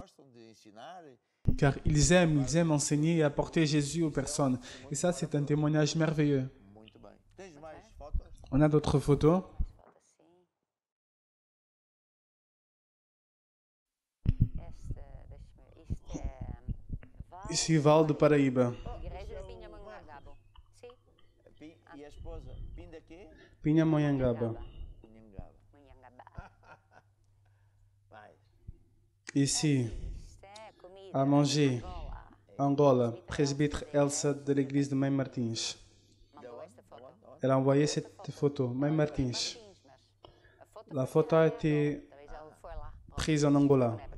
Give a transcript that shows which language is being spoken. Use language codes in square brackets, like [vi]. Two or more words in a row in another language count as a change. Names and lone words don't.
[fr] Car ils aiment enseigner et apporter Jésus aux personnes. Et ça, c'est un témoignage merveilleux. On a d'autres photos. Ici, Val do Paraíba. Pindamonhangaba. Ici, à manger, Angola, presbytre Elsa de l'église de Mãe Martins. Elle a envoyé cette photo, Mãe Martins. La photo a été prise en Angola.